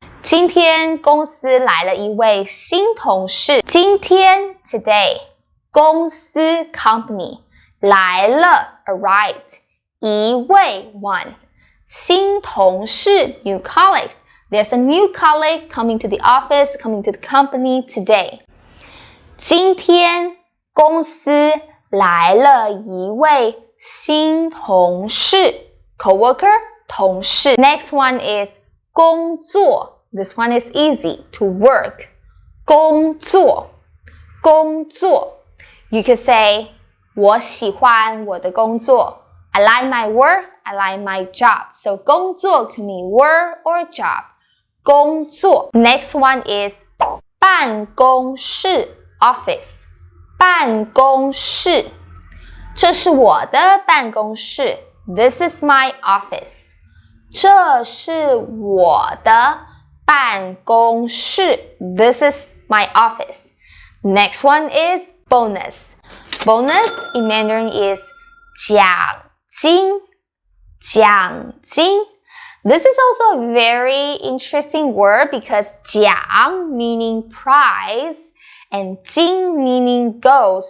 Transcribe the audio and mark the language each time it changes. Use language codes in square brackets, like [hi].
[zh] 今天公司来了一位新同事。 [en] 今天 today 公司 company 来了 arrived 一位 one 新同事 new colleagues. There's a new colleague coming to the office, coming to the company today. [zh] 今天公司来了一位新同事 coworker 同事。 [en] Next one is 工作. This one is easy to work. 工作工作 You could say [zh] 我喜欢我的工作 [en] I like my work, I like my job. So 工作 could mean work or job. 工作 Next one is 办公室 office. [zh] 办公室这是我的办公室 [en] This is my office. [zh] 这是我的办公室 [en] This is my office. Next one is bonus. Bonus in Mandarin is 奖金奖金 This is also a very interesting word because 奖 meaning prize and 金 meaning gold.